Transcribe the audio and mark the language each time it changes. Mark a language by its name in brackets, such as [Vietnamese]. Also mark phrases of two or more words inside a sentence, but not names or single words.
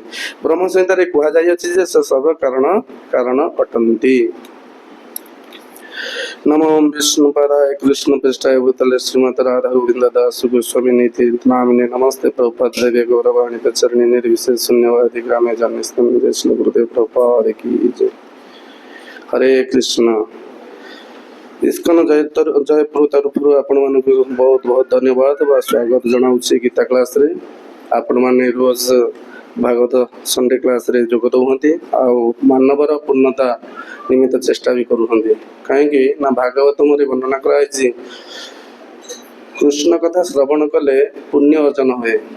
[Odia] ବ୍ରହ୍ମସଂହିତାରେ କୁହାଯାଇଅଛି ଯେ ସେ ସର୍ବ କାରଣ ଅଟନ୍ତି। [Sanskrit] ନମୋ ବିଷ୍ଣୁପାଦାୟ କୃଷ୍ଣ ପୃଷ୍ଠାୟ ଭୂତଲେ ଶ୍ରୀମତ୍ ରାଧା ଗୋବିନ୍ଦ ଦାସ ଗୋସ୍ୱାମୀ ନୀତି ନାମିନେ ନମସ୍ତେ ପ୍ରଭୁପାଦ ଦେବେ ଗୌରବାଣୀ ପ୍ରଚରଣୀ ନିର୍ବିଶେଷ ଶୂନ୍ୟବାଦୀ ଗ୍ରାମେ ଜନ୍ମସ୍ଥାନ ଜୟ ଶ୍ରୀ ଗୁରୁଦେव [Hindi] प्रभुपाद की जय। हरे कृष्ण। [Odia] इस्कन जयपुर तरफରୁ ଆପଣମାନଙ୍କୁ ବହୁତ ବହୁତ ଧନ୍ୟବାଦ ବା ସ୍ୱାଗତ ଜଣାଉଛି ଗୀତା କ୍ଲାସରେ। ଆପଣମାନେ ରୋଜ ଭାଗବତ [English] Sunday class [Odia] ଯୋଗ ଦେଉଛନ୍ତି ଆଉ ମାନବର ପୂର୍ଣ୍ଣତା ନିମିତ୍ତ ଚେଷ୍ଟା ବି କରୁଛନ୍ତି। କାହିଁକି ନା ଭାଗବତମରେ ବର୍ଣ୍ଣନା କରାଯାଇଛି, କୃଷ୍ଣ କଥା ଶ୍ରବଣ କଲେ ପୁଣ୍ୟ ଅର୍ଜନ ହୁଏ।